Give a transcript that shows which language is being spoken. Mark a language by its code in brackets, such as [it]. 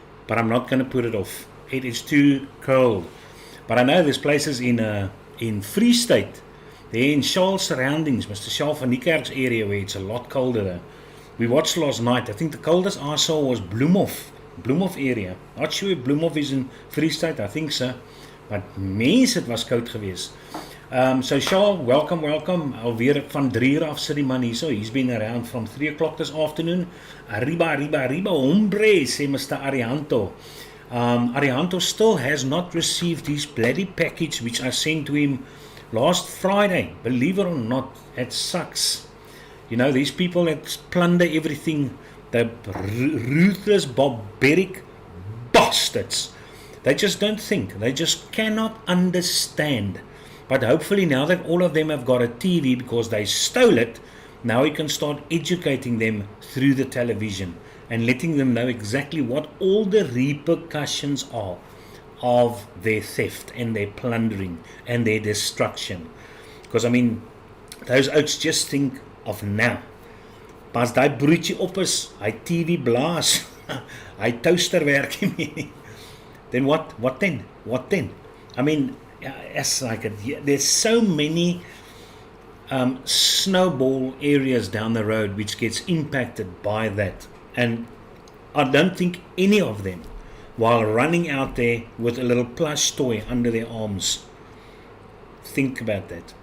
[en] But I'm not going to put it off. It is too cold. But I know there's places in Free State, there in Charles surroundings, Mr. Charles van Niekerk's area, where it's a lot colder there. We watched last night. I think the coldest I saw was Bloemhof area. Not sure if Bloemhof is in Free State, I think so. [af] But mens, het was koud geweest. [en] So Charles, welcome. [af] Alweer van 3 uur af sit die man hier so. [en] He's been around from 3 o'clock this afternoon. [es] Arriba, hombre, [en] say Mr. Arianto. Arianto still has not received his bloody package which I sent to him last Friday. Believe it or not, it sucks. You know, these people that plunder everything, the ruthless, barbaric bastards. They just don't think. They just cannot understand. But hopefully now that all of them have got a TV because they stole it, now we can start educating them through the television and letting them know exactly what all the repercussions are of their theft and their plundering and their destruction. Because I mean, those oaks just think of now. [af] Pas die broodjie op is, hy TV blaas, hy toaster werk nie meer. [en] Then what then? I mean, it's like there's so many snowball areas down the road which gets impacted by that. And I don't think any of them, while running out there with a little plush toy under their arms, think about that.